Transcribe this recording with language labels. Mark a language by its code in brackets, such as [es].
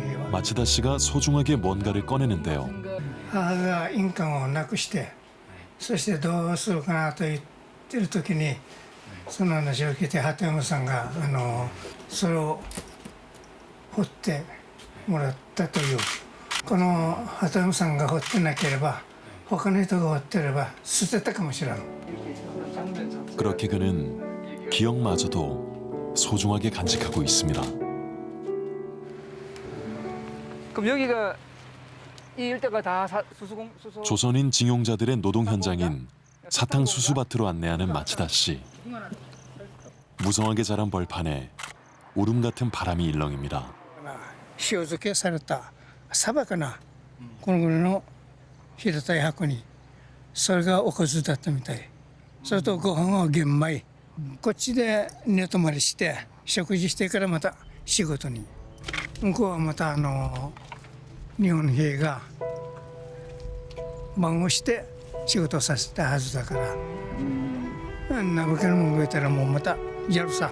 [ko] 마츠다 씨가 소중하게 뭔가를 꺼내는데요. [ja] 母が印鑑をなくして、そしてどうするかなと言ってる時にその話を聞いて鳩山さんがそれを掘ってもらったという。この鳩山さんが掘ってなければ他の人が掘ってれば捨てたかもしれん。 [ko] 그렇게 그는 기억마저도 소중하게 간직하고 있습니다. 그럼 여기가 이 일대가 다 수소 조선인 징용자들의 노동 현장인 사탕 수수밭으로 안내하는 마츠다 씨. 무성하게 자란 벌판에 울음 같은 바람이 일렁입니다. [ja] 塩漬けされたサバかな、このぐらいの平たい箱に、それがおかずだったみたい。それとご飯は玄米。こっちで寝泊まりして食事してからまた仕事に。向こうはまた日本兵が番をして仕事をさせたはずだから、あんなわけのもんがいたらもうまたやるさ。